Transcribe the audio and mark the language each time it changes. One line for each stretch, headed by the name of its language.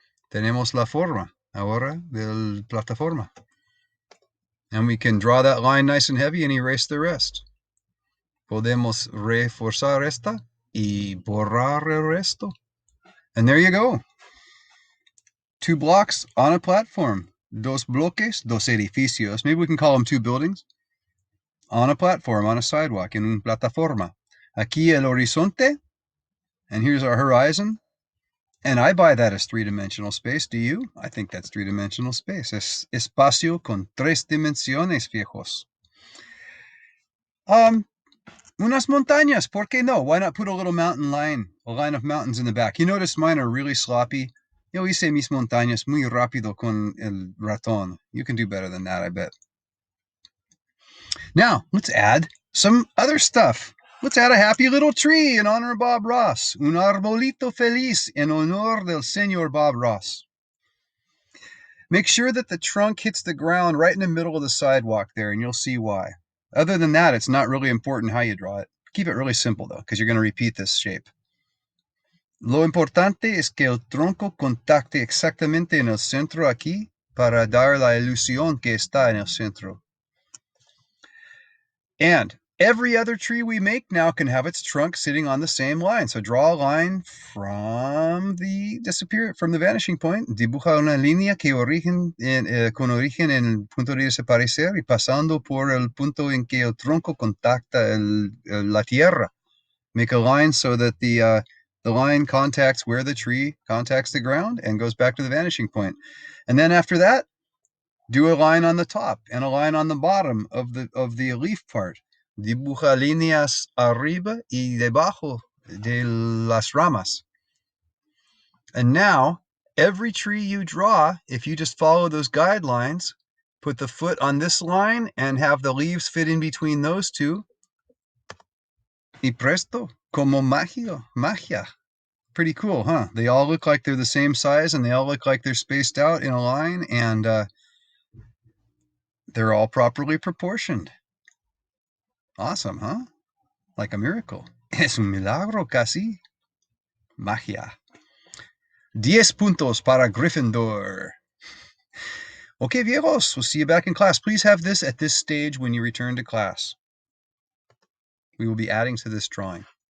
Spanish: Tenemos la forma ahora del plataforma.
English: And we can draw that line nice and heavy and erase the rest.
Spanish: Podemos reforzar esta y borrar el resto.
English: And there you go. 2 blocks on a platform.
Spanish: Dos bloques, dos edificios.
English: Maybe we can call them 2 buildings. On a platform, on a sidewalk,
Spanish: en una plataforma. Aquí el horizonte,
English: and here's our horizon. And I buy that as 3-dimensional space. Do you? I think that's 3-dimensional space.
Spanish: Es espacio con 3 dimensiones, viejos. Unas montañas, ¿por qué no?
English: Why not put a little mountain line, a line of mountains in the back? You notice mine are really sloppy.
Spanish: Yo hice mis montañas muy rápido con el ratón.
English: You can do better than that, I bet. Now, let's add some other stuff. Let's add a happy little tree in honor of Bob Ross.
Spanish: Un arbolito feliz en honor del señor Bob Ross.
English: Make sure that the trunk hits the ground right in the middle of the sidewalk there, and you'll see why. Other than that, it's not really important how you draw it. Keep it really simple, though, because you're going to repeat this shape.
Spanish: Lo importante es que el tronco contacte exactamente en el centro aquí para dar la ilusión que está en el centro.
English: And every other tree we make now can have its trunk sitting on the same line. So draw a line from the vanishing point.
Spanish: Dibuja una línea que con origen en el punto de desaparecer y pasando por el punto en que el tronco contacta la tierra.
English: Make a line so that the line contacts where the tree contacts the ground and goes back to the vanishing point. And then after that, do a line on the top and a line on the bottom of the leaf part.
Spanish: Dibuja líneas arriba y debajo de las ramas.
English: And now, every tree you draw, if you just follow those guidelines, put the foot on this line and have the leaves fit in between those 2.
Spanish: Y presto, como magia.
English: Pretty cool, huh? They all look like they're the same size and they all look like they're spaced out in a line and they're all properly proportioned. Awesome, huh? Like a miracle.
Spanish: Es un milagro casi. Magia. 10 puntos para Gryffindor.
English: Okay, viejos, we'll see you back in class. Please have this at this stage when you return to class. We will be adding to this drawing.